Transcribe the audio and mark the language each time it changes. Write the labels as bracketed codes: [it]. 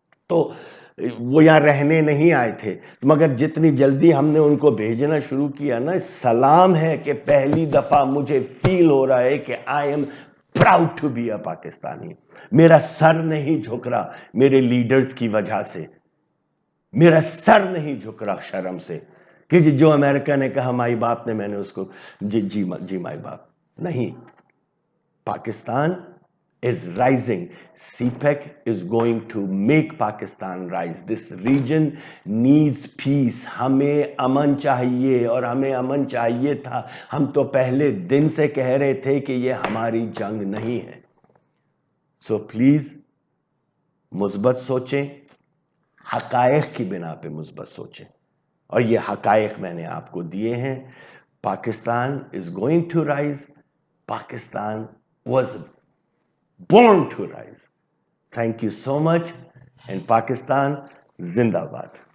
[hi] तो वो यहाँ रहने नहीं आए थे, मगर जितनी जल्दी हमने उनको भेजना शुरू किया ना, सलाम है कि पहली दफा मुझे फील हो रहा है कि [en] I am proud to be a Pakistani. [hi] मेरा सर नहीं झुक रहा मेरे लीडर्स की वजह से. मेरा सर नहीं झुक रहा शर्म से कि जो अमेरिका ने कहा माई बाप ने, मैंने उसको जी माई बाप नहीं. [en] Pakistan is rising. CPEC is going to make Pakistan rise. This region needs peace. [hi] हमें अमन चाहिए, और हमें अमन चाहिए था. हम तो पहले दिन से कह रहे थे कि ये हमारी जंग नहीं है. [en] So please [hi] मुस्बत सोचें, हकायक की बिना पे मुस्बत सोचें, और ये हकायक मैंने आपको दिए हैं. [en] Pakistan is going to rise. Pakistan was born to rise. Thank you so much, and Pakistan Zindabad.